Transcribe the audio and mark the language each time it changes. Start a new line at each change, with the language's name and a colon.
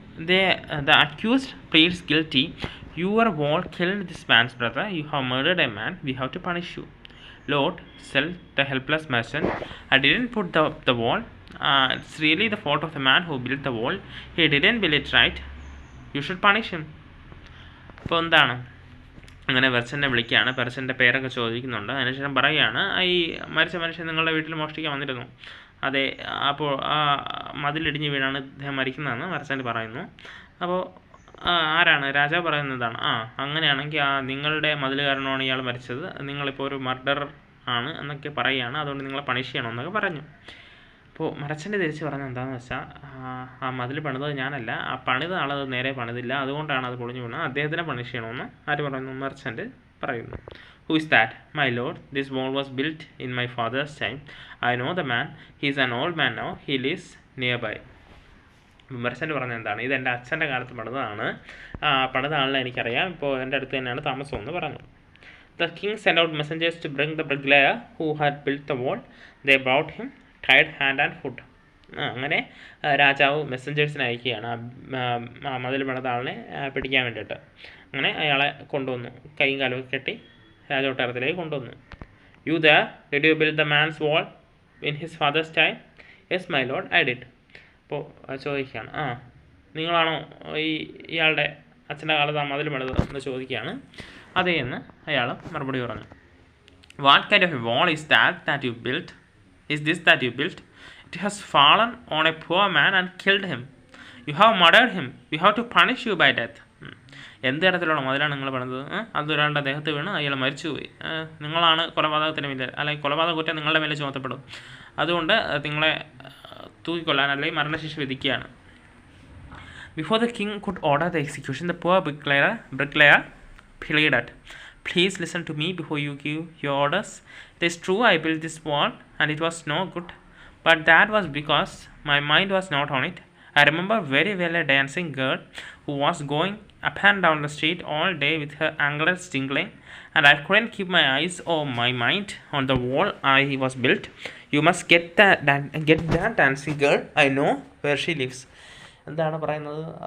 English: The accused pleads guilty. "Your wall killed this man's brother. You have murdered a man. We have to punish you." "Lord," said the helpless merchant, "I didn't put the wall. It's really the fault of the man who built the wall. He didn't build it right. You should punish him."
Malayalam: അപ്പോൾ എന്താണ്, അങ്ങനെ പെർസനെ വിളിക്കുകയാണ്. പെർസൻ്റെ പേരൊക്കെ ചോദിക്കുന്നുണ്ട്. അതിനുശേഷം പറയുകയാണ്, ഈ മരിച്ച മനുഷ്യൻ നിങ്ങളുടെ വീട്ടിൽ മോഷ്ടിക്കാൻ വന്നിരുന്നു. അതെ, അപ്പോൾ ആ മതിലിടിഞ്ഞ് വീണാണ് ഇദ്ദേഹം മരിക്കുന്നതെന്ന് മെർച്ചൻ്റ് പറയുന്നു. അപ്പോൾ ആരാണ്, രാജാവ് പറയുന്നതാണ്, അങ്ങനെയാണെങ്കിൽ നിങ്ങളുടെ മതിൽ കാരണമാണ് ഇയാൾ മരിച്ചത്, നിങ്ങളിപ്പോൾ ഒരു മർഡർ ആണ് എന്നൊക്കെ പറയുകയാണ്, അതുകൊണ്ട് നിങ്ങളെ പണിഷ് ചെയ്യണമെന്നൊക്കെ പറഞ്ഞു. അപ്പോൾ മർച്ചൻ്റ് തിരിച്ച് പറഞ്ഞത് എന്താണെന്ന് വെച്ചാൽ, ആ മതിൽ പണിതത് ഞാനല്ല, ആ പണിത ആളത് നേരെ പണിതില്ല, അതുകൊണ്ടാണ് അത് പൊളിഞ്ഞു വീണത്, അദ്ദേഹത്തിനെ പണിഷ് ചെയ്യണമെന്ന് ആര് പറയുന്നു, മെർച്ചൻ്റ് പറയുന്നു.
English: "Who is that?" "My lord, this wall was built in my father's time. I know the man. He is an old man now. He lives nearby."
Malayalam: Merchant പറഞ്ഞത് എന്താണ്, ഇത് എൻ്റെ അച്ഛൻ്റെ കാലത്ത് പണിതാണ്, പണിത ആളിനെ എനിക്കറിയാം, ഇപ്പോൾ എൻ്റെ അടുത്ത് തന്നെയാണ് താമസം എന്ന് പറഞ്ഞു.
English: The king sent out messengers to bring the bricklayer who had built the wall. They brought him, tied hand and foot.
Malayalam: അങ്ങനെ രാജാവ് മെസ്സഞ്ചേഴ്സിനെ അയക്കുകയാണ് ആ മതിൽ പണിത ആളിനെ പിടിക്കാൻ വേണ്ടിയിട്ട്. അങ്ങനെ അയാളെ കൊണ്ടുവന്നു, കൈയും കാലും കെട്ടി രാജകൊട്ടാരത്തിലേക്ക് കൊണ്ടുവന്നു.
English: "You there? Did you build the man's wall in his father's time?" "Yes, my lord, I did."
Malayalam: അപ്പോൾ ചോദിക്കുകയാണ്, നിങ്ങളാണോ ഇയാളുടെ അച്ഛൻ്റെ കാലത്ത് ആ മതിൽ പണിത് എന്ന് ചോദിക്കുകയാണ്. അതേ എന്ന് അയാൾ മറുപടി പറഞ്ഞു.
English: "What kind of a wall is that you built? Is this that you built? It has fallen on a poor man and killed him. You have murdered him. We have to punish you by death."
Malayalam: എന്ത് തരത്തിലുള്ള മതിലാണ് നിങ്ങൾ പണിതത്? അതൊരാളുടെ ദേഹത്ത് വീണ് അയാൾ മരിച്ചുപോയി. നിങ്ങളാണ് കൊലപാതകത്തിന് മേലെ, അല്ലെങ്കിൽ കൊലപാതക കുറ്റം നിങ്ങളുടെ മേലെ ചുമത്തപ്പെടും, അതുകൊണ്ട് നിങ്ങളെ തൂക്കിക്കൊല്ലാൻ അല്ലെങ്കിൽ മരണശിക്ഷ വിധിക്കുകയാണ്.
English: Before the king could order the execution, the poor bricklayer pleaded, "Please listen to me before you give your orders. It is true I built this wall and it was no good, but that was because my mind was not on it. I remember very well a dancing girl who was going up and down the street all day with her anklets jingling, and I couldn't keep my eyes or my mind on the wall I was built. You must get that dancing girl, I know where she lives.
Malayalam: എന്താണ് പറയുന്നത്?